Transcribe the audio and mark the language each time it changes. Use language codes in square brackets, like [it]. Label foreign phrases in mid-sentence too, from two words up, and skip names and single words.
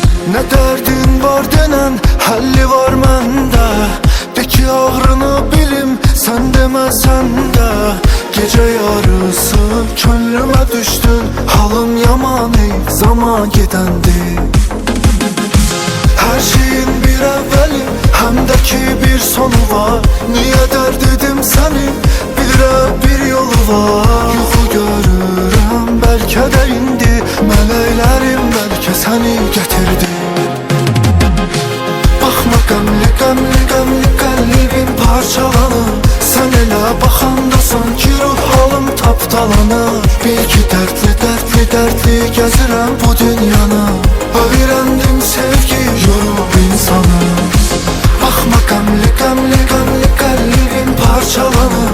[az] Ne derdin var denen həlli var məndə. De ki ağrını bilim sən deməsən də. [tr] Gece yarısı könlüme düştün, halım yaman ey zaman gidendi. Her şeyin bir evveli hem de ki bir sonu var. Niye dert edim seni bir yolu var. [az] Yuxu görürəm belki de indi, mələklərim belki seni getirdi. Bakma qəmli qəmli qəmli qəlbim parçalanır. Sen elə baxanda sanki ruh halım tapdalanır. Bil ki dertli dertli dertli gəzirəm bu dünyanı. Öyrəndim sevgi yorub insanı. Baxma qəmli qəmli qəmli qəlbim parçalanır.